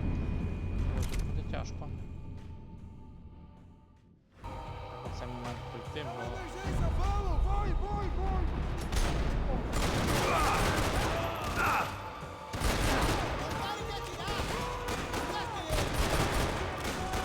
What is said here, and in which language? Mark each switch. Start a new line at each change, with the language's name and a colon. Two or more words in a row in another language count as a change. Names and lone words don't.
Ukrainian: Блядь. Буде тяжко. Треба в цей момент пройти, бо...
Portuguese: Emergência, vamos! Vai, vai, vai! Parem de atirar! Acertem ele!